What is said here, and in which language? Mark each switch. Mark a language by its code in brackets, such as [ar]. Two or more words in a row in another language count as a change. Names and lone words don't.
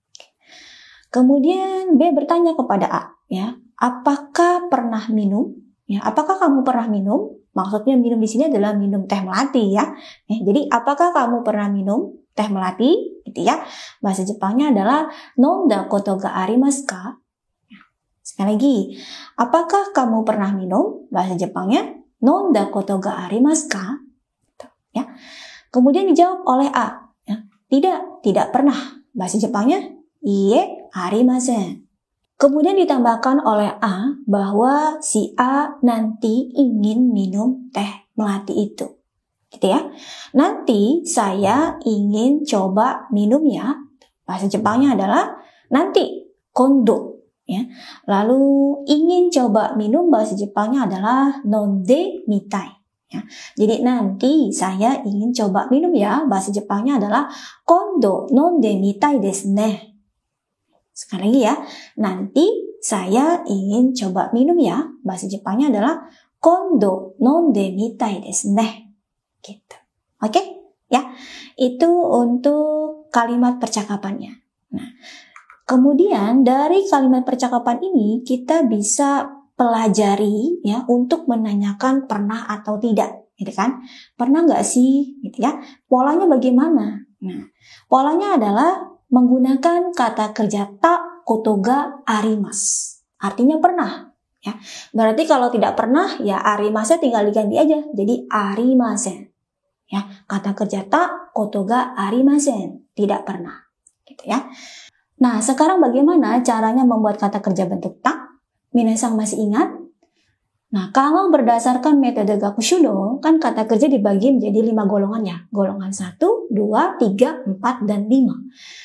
[id] Kemudian B bertanya kepada A ya, apakah pernah minum? Ya, apakah kamu pernah minum? Maksudnya minum di sini adalah minum teh melati ya. Jadi apakah kamu pernah minum teh melati? Gitu ya. Bahasa Jepangnya adalah [ja] 飲んだことがありますか? [id] Sekali lagi, apakah kamu pernah minum? Bahasa Jepangnya [ja] 飲んだことがありますか? Ya. [id] Kemudian dijawab oleh A. Ya. Tidak pernah. Bahasa Jepangnya [ja] いいえ、ありません. [id] Kemudian ditambahkan oleh A bahwa si A nanti ingin minum teh melati itu. Gitu ya. Nanti saya ingin coba minum ya. Bahasa Jepangnya adalah nanti kondo. Ya. Lalu ingin coba minum bahasa Jepangnya adalah [ja] 飲んでみたい. [id] Ya. Jadi nanti saya ingin coba minum ya. Bahasa Jepangnya adalah [ja] 今度飲んでみたいですね. [id] Sekali lagi ya. Nanti saya ingin coba minum ya. Bahasa Jepangnya adalah [ja] 今度飲んでみたいですね. [id] Gitu. Oke? Ya. Itu untuk kalimat percakapannya. Nah, kemudian dari kalimat percakapan ini kita bisa pelajari ya untuk menanyakan pernah atau tidak, gitu kan? Pernah nggak sih, gitu ya? Polanya bagaimana? Nah, polanya adalah menggunakan kata kerja [ja] たことがあります. [id] Artinya pernah, ya. Berarti kalau tidak pernah ya arimasen tinggal diganti aja jadi arimasen. Ya, kata kerja [ja] たことがありません, [id] tidak pernah, gitu ya. Nah, sekarang bagaimana caranya membuat kata kerja bentuk ta? Minasan masih ingat? Nah, kalau berdasarkan metode Gakushudo, kan kata kerja dibagi menjadi 5 golongan ya. Golongan 1, 2, 3, 4, dan 5.